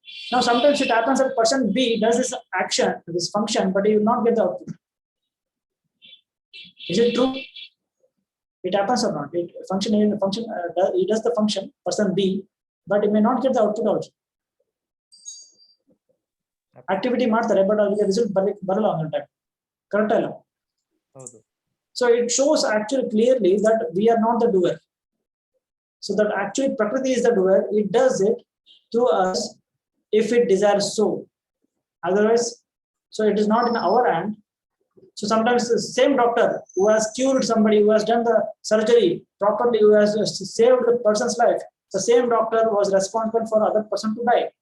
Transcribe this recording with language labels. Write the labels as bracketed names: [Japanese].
[English] Now sometimes it happens that person B does this action, this function, but he will not get the output. Is it true? It happens or not? He does the function, person B, but he may not get the output also. [Kannada] Activity ಮಾಡ್ತಾರೆ, but ಅವರಿಗೆ result ಬರಲ್ಲ [English] on time. [Kannada] Correct ಅಲ್ಲ? ಹೌದು. [English] So it shows actually clearly that we are not the doer. So that actually Prakriti is the doer. It does it through us if it desires so. Otherwise, so it is not in our hand. So sometimes the same doctor who has cured somebody, who has done the surgery properly, who has saved the person's life, the same doctor was responsible for other person to die.